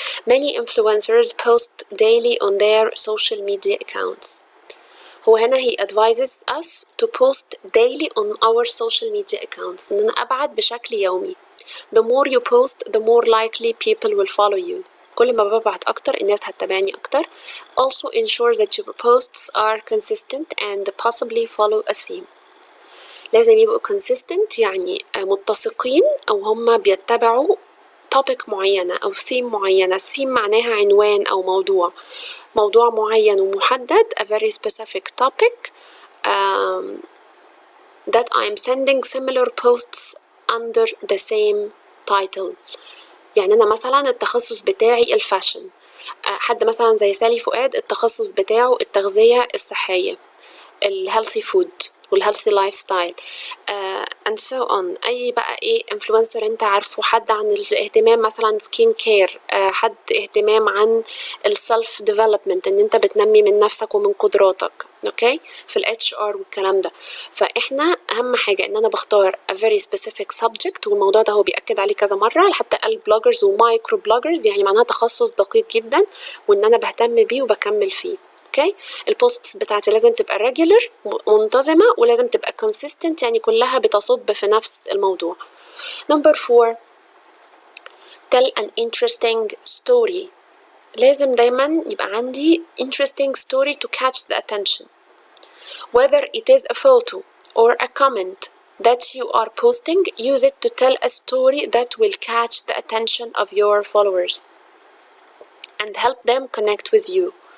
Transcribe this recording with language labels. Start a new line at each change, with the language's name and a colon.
English: Many influencers post daily on their social media accounts.
Arabic: هو هنا
English: he advises us to post daily on our social media accounts،
Arabic: ان انا ابعت بشكل يومي.
English: The more you post, the more likely people will follow you.
Arabic: كل ما ببعت أكتر الناس هتتابعني أكتر.
English: Also ensure that your posts are consistent and possibly follow a theme.
Arabic: لازم يبقوا consistent يعني متسقين أو هم بيتبعوا topic معينة أو theme معينة. theme معناها عنوان أو موضوع معين ومحدد.
English: a very specific topic that I'm sending similar posts under the same title.
Arabic: يعني أنا مثلا التخصص بتاعي الفاشن، حد مثلا زي سالي فؤاد التخصص بتاعه التغذية الصحية، الهيلثي فود والهيلثي لايف ستايل
English: and so on.
Arabic: أي بقى إيه influencer أنت عارفه، حد عن الاهتمام مثلا سكين كير، حد اهتمام عن السلف ديفلوبمنت إن أنت بتنمي من نفسك ومن قدراتك، أوكي، في ال HR والكلام ده. فإحنا أهم حاجة إن أنا بختار
English: a very specific subject،
Arabic: والموضوع ده هو بيأكد عليه كذا مرة، حتى قال بلوجرز ومايكرو بلوجرز يعني معناها تخصص دقيق جدا وإن أنا بهتم بيه وبكمل فيه. اوكي، البوستس بتاعتي لازم تبقى regular منتظمة ولازم تبقى consistent يعني كلها بتصب في نفس الموضوع.
English: number 4. tell an interesting story.
Arabic: لازم دايما يبقى عندي
English: interesting story to catch the attention, whether it is a photo or a comment that you are posting. Use it to tell a story that will catch the attention of your followers and help them connect with you.